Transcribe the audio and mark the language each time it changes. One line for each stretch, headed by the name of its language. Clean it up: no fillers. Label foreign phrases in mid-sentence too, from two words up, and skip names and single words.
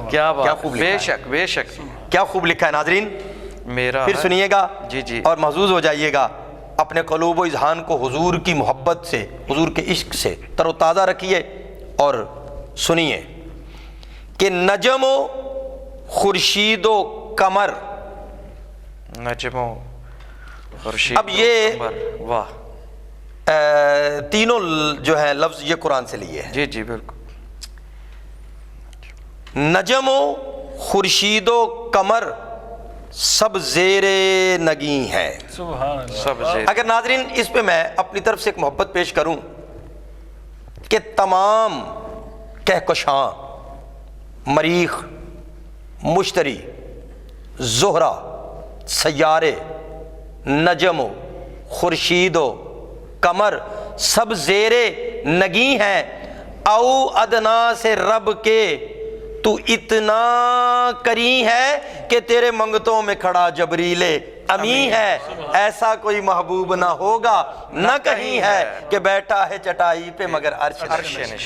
Urdu: کیا کیا بات، خوب لکھا بے ہے۔ شک بے شک، کیا خوب لکھا ہے ناظرین، میرا پھر ہے۔ سنیے گا جی جی، اور محظوظ ہو جائیے گا، اپنے قلوب و اذہان کو حضور کی محبت سے، حضور کے عشق سے تر و تازہ رکھیے اور سنیے کہ نجم و خورشید و قمر، نجم و خورشید اب یہ و قمر، واہ، تینوں جو ہیں لفظ یہ قرآن سے لیے ہیں۔ جی جی بالکل، نجم و خورشید و قمر سب زیر نگیں ہیں۔ سبحان اللہ، سب سے اگر ناظرین اس پہ میں اپنی طرف سے ایک محبت پیش کروں کہ تمام کہکشاں، مریخ، مشتری، زہرہ، سیارے، نجم و خورشید و قمر سب زیر نگیں ہیں،
Arabic: او ادنا
Urdu: سے رب کے تو اتنا کری ہے کہ تیرے منگتوں میں کھڑا جبریل امی ہے، ایسا کوئی محبوب نہ ہوگا نہ کہیں ہے کہ بیٹھا ہے چٹائی پہ مگر عرش نشین۔